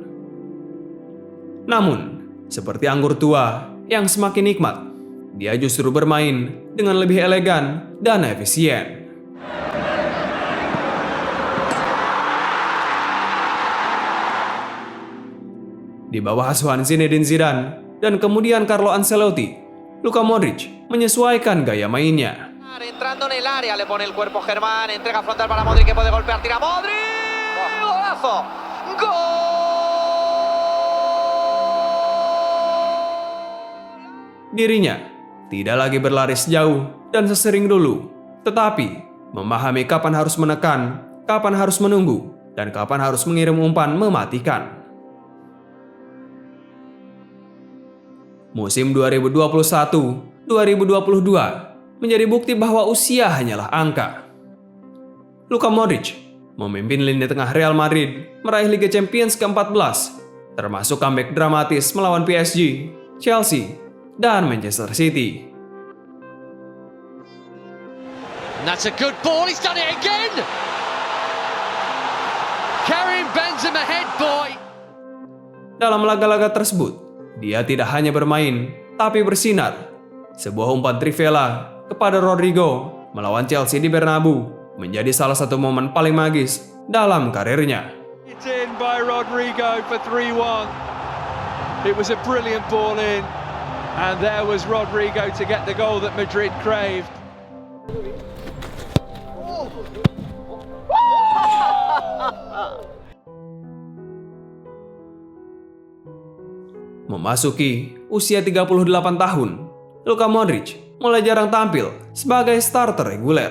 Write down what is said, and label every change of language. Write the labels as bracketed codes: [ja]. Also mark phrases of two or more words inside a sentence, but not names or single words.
[id] Namun, seperti anggur tua yang semakin nikmat, dia justru bermain dengan lebih elegan dan efisien. Di bawah asuhan Zinedine Zidane dan kemudian Carlo Ancelotti, Luka Modric menyesuaikan gaya mainnya. [es] Entrando en el área, le pone el cuerpo Germán, entrega frontal para Modric que puede golpear, tira Modric, golazo, gol. [id] Dirinya tidak lagi berlari sejauh dan sesering dulu, tetapi memahami kapan harus menekan, kapan harus menunggu, dan kapan harus mengirim umpan mematikan. Musim 2021-2022 menjadi bukti bahwa usia hanyalah angka. Luka Modric memimpin lini tengah Real Madrid meraih Liga Champions ke-14, termasuk comeback dramatis melawan PSG, Chelsea, dan Manchester City. [en] And that's a good ball, he's done it again! Karim Benzema head boy! [id] Dalam laga-laga tersebut, dia tidak hanya bermain, tapi bersinar. Sebuah umpan trivela kepada Rodrigo melawan Chelsea di Bernabeu menjadi salah satu momen paling magis dalam karirnya. [en] It's in by Rodrigo for 3-1. It was a brilliant ball in, and there was Rodrigo to get the goal that Madrid craved. [id] Memasuki usia 38 tahun, Luka Modric mulai jarang tampil sebagai starter reguler.